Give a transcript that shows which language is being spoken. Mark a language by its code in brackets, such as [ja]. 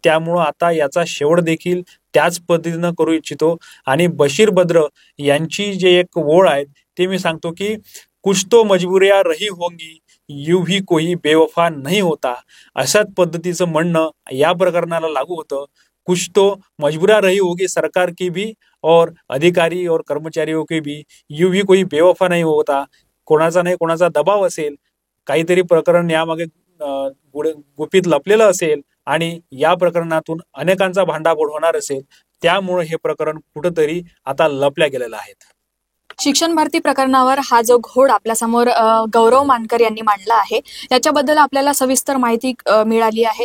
[mr] त्यामुळं आता याचा शेवट देखील त्याच पद्धतीनं करू इच्छितो. आणि बशीर बद्र यांची जे एक ओळ आहे ते मी सांगतो की [hi] कुछ तो मजबुरियां रही होंगी, यूं भी कोई बेवफा नहीं होता. [mr] अशाच पद्धतीचं म्हणणं या प्रकरणाला लागू होतं. [hi] कुछ तो मजबूरियां रही होगी सरकार की भी और अधिकारी और कर्मचारियों की भी, यूं भी कोई बेवफा नहीं होता. [mr] कोणाचा नाही कोणाचा दबाव असेल, काहीतरी प्रकरण यामागे गुपित लपलेलं असेल आणि या प्रकरणातून अनेकांचा भांडाफोड होणार असेल. त्यामुळे हे प्रकरण कुठंतरी आता लपल्या गेलेलं आहे. शिक्षण भरती प्रकरणावर हा जो घोड आपल्यासमोर गौरव मानकर यांनी मांडला आहे याच्याबद्दल आपल्याला सविस्तर माहिती मिळाली आहे.